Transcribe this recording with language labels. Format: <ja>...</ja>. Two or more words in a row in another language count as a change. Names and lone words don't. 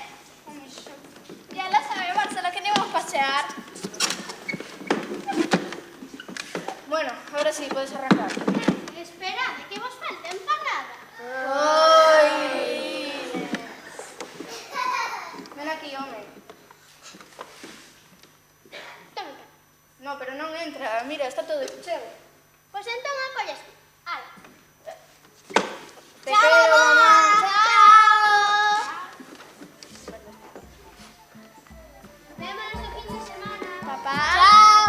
<es>Ya lo sabemos, solo que no íbamos a pasear. Bueno, ahora sí, puedes arrancar.</es> <gl>Espera, ¿de qué vos falta empanada? Ay. Ven aquí, home. No, pero non entra. Mira, está todo cheo. Pois entón acolles ti. Ala. Te quero, mamá. Chao. Vémonos</gl> <es>el fin de semana.</es> <gl>Papá. Chao.</gl>